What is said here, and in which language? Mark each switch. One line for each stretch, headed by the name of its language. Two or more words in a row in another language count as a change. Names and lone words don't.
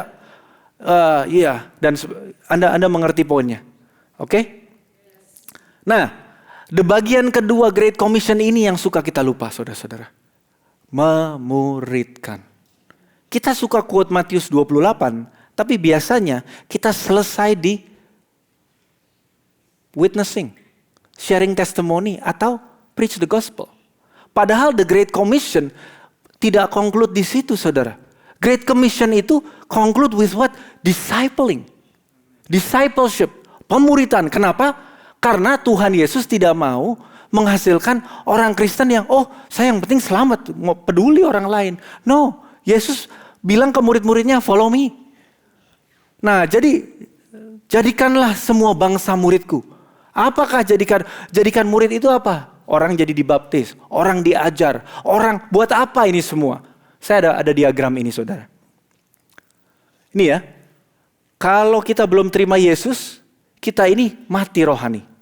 Indonesian: Iya, dan Anda mengerti poinnya. Oke? Nah, the bagian kedua Great Commission ini yang suka kita lupa, saudara-saudara. Memuridkan. Kita suka quote Matius 28, tapi biasanya kita selesai di
English: witnessing, sharing testimony,
Indonesian: atau
English: preach the gospel.
Indonesian: Padahal the Great Commission tidak conclude di situ, saudara.
English: Great Commission itu conclude with what? Discipling. Discipleship.
Indonesian: Pemuritan. Kenapa? Karena Tuhan Yesus tidak mau menghasilkan orang Kristen yang, saya yang penting selamat, mau peduli orang lain. No, Yesus bilang ke murid-muridnya,
English: follow me.
Indonesian: Nah, jadikanlah semua bangsa muridku. Apakah jadikan murid itu apa? Orang jadi dibaptis, orang diajar, orang buat apa ini semua? Saya ada diagram ini, saudara. Ini ya, kalau kita belum terima Yesus, kita ini mati rohani.